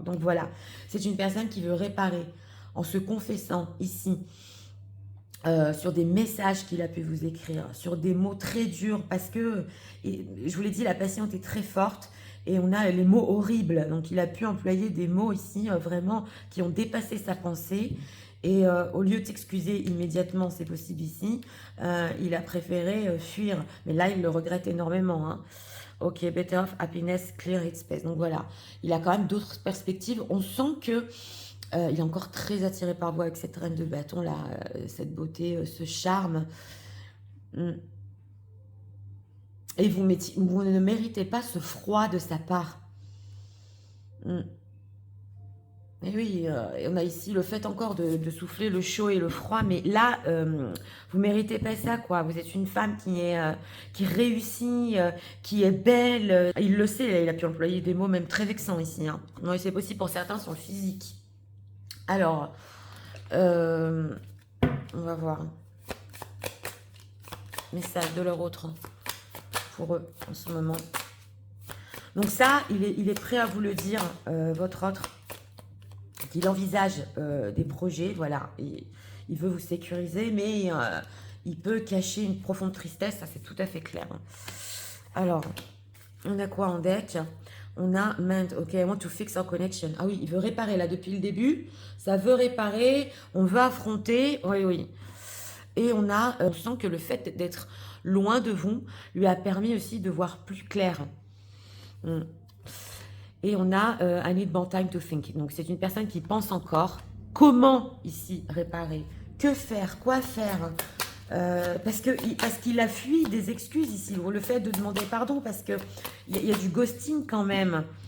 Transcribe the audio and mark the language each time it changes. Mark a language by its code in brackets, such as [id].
[fr] Donc voilà, c'est une personne qui veut réparer en se confessant ici sur des messages qu'il a pu vous écrire, sur des mots très durs, parce que, je vous l'ai dit, la patiente est très forte, et on a les mots horribles, donc il a pu employer des mots ici, vraiment, qui ont dépassé sa pensée, et au lieu de s'excuser immédiatement, c'est possible ici, il a préféré fuir, mais là, il le regrette énormément, hein. [en] Ok, better off, happiness, clear its space. [fr] Donc voilà, il a quand même d'autres perspectives. On sent que il est encore très attiré par vous avec cette reine de bâton là, cette beauté, ce charme. Mm. Et vous ne méritez pas ce froid de sa part. Mm. Et oui, et on a ici le fait encore de souffler le chaud et le froid, mais là, vous méritez pas ça, quoi. Vous êtes une femme qui réussit, qui est belle. Il le sait, il a pu employer des mots même très vexants ici. Hein. Oui, c'est possible pour certains sur le physique. Alors, on va voir. Message de leur autre pour eux en ce moment. Donc ça, il est prêt à vous le dire, votre autre. Il envisage des projets, voilà, il veut vous sécuriser, mais il peut cacher une profonde tristesse, ça c'est tout à fait clair. Alors, on a quoi en deck? On a [en] Mind, ok, I want to fix our connection. [fr] Ah oui, il veut réparer là depuis le début, ça veut réparer, on veut affronter, oui, oui. Et on sent que le fait d'être loin de vous lui a permis aussi de voir plus clair. Et on a [en] I need more time to think. [fr] Donc, c'est une personne qui pense encore comment ici réparer, que faire, quoi faire. Parce qu'il a fui des excuses ici, ou le fait de demander pardon, parce qu'il y a du ghosting quand même.